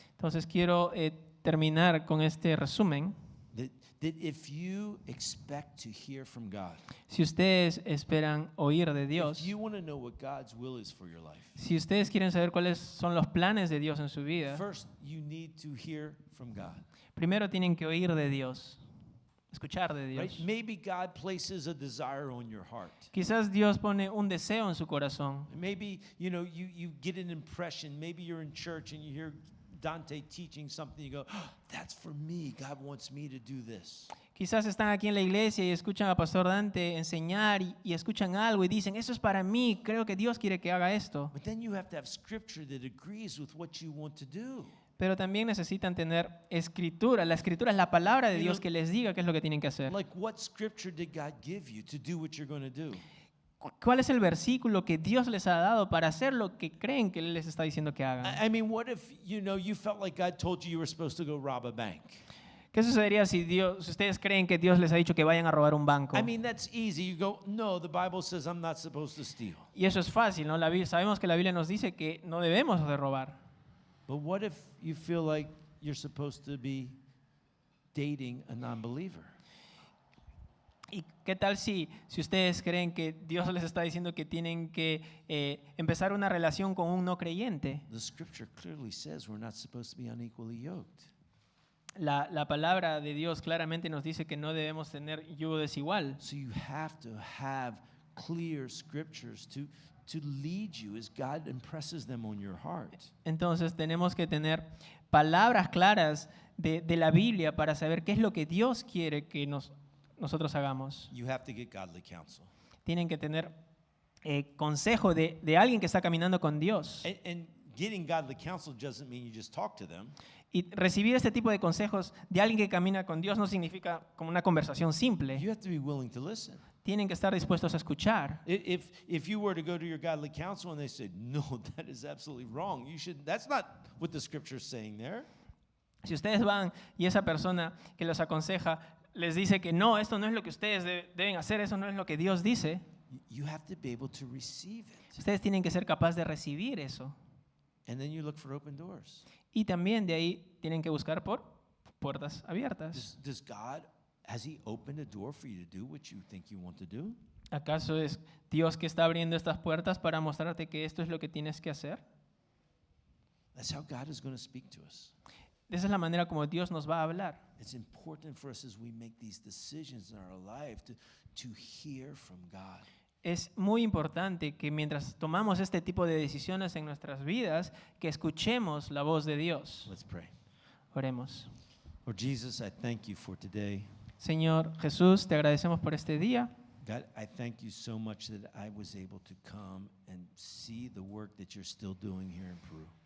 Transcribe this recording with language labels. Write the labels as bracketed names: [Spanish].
[Spanish] Entonces quiero terminar con este resumen. [English] That if you expect to hear from God, [Spanish] Si ustedes esperan oír de [English] if [Spanish] Dios, [English] you want to know what God's will is for your life, [Spanish] si ustedes quieren saber cuáles son los planes de Dios en su vida, [English] first you need to hear from God. [Spanish] primero tienen que oír de Dios, escuchar de [English] Right? [Spanish] Dios. [English] Maybe God places a desire on your heart. [Spanish] Quizás Dios pone un deseo en su corazón. [English] Maybe you get an impression. Maybe you're in church and you hear Dante teaching something. You go, oh, "That's for me. God wants me to do this." [Spanish] Quizás están aquí en la iglesia y escuchan a Pastor Dante enseñar y escuchan algo y dicen, eso es para mí, creo que Dios quiere que haga esto. [English] But then you have to have scripture that agrees with what you want to do. [Spanish] Pero también necesitan tener escritura. La escritura es la palabra de Dios que les diga qué es lo que tienen que hacer. [English] Like, what scripture did God give you to do what you're going to do? [Spanish] ¿Cuál es el versículo que Dios les ha dado para hacer lo que creen que Él les está diciendo que hagan? [English] I mean, what if you felt like God told you were supposed to go rob a bank? [Spanish] ¿Qué sucedería si ustedes creen que Dios les ha dicho que vayan a robar un banco? [English] I mean, that's easy. You go, no, the Bible says I'm not supposed to steal. [Spanish] Y eso es fácil, ¿no? Sabemos que la Biblia nos dice que no debemos de robar. [English] But what if you feel like you're supposed to be dating a non-believer? [Spanish] ¿Y qué tal si ustedes creen que Dios les está diciendo que tienen que empezar una relación con un no creyente? [English] The scripture clearly says we're not supposed to be unequally yoked. [Spanish] La palabra de Dios claramente nos dice que no debemos tener yugo desigual. [English] So you have to have clear scriptures to lead you as God impresses them on your heart. [Spanish] Entonces tenemos que tener palabras claras de la Biblia para saber qué es lo que Dios quiere que nosotros hagamos. [English] You have to get godly counsel. [Spanish] Tienen que tener consejo de alguien que está caminando con Dios. [English] And getting godly counsel doesn't mean you just talk to them. [Spanish] Y recibir este tipo de consejos de alguien que camina con Dios no significa como una conversación simple. [English] You have to be willing to listen. [Spanish] Tienen que estar dispuestos a escuchar. [English] If you were to go to your godly counsel and they said, "No, that is absolutely wrong. That's not what the scripture is saying there." [Spanish] Si ustedes van y esa persona que los aconseja les dice que no, esto no es lo que ustedes deben hacer, eso no es lo que Dios dice, [English] You have to be able to receive it. [Spanish] ustedes tienen que ser capaces de recibir eso. [English] And then you look for open doors. [Spanish] Y también de ahí tienen que buscar por puertas abiertas. [English] Has he opened a door for you to do what you think you want to do? [Spanish] ¿Acaso es Dios que está abriendo estas puertas para mostrarte que esto es lo que tienes que hacer? [English] That's how God is going to speak to us. [Spanish] Esa es la manera como Dios nos va a hablar. [English] It's important for us as we make these decisions in our life to hear from God. [Spanish] Es muy importante que mientras tomamos este tipo de decisiones en nuestras vidas, que escuchemos la voz de Dios. [English] Let's pray. [Spanish] Oremos. [English] Lord Jesus, I thank you for today. [Spanish] Señor Jesús, te agradecemos por este día. [English] God, I thank you so much that I was able to come and see the work that you're still doing here in Peru.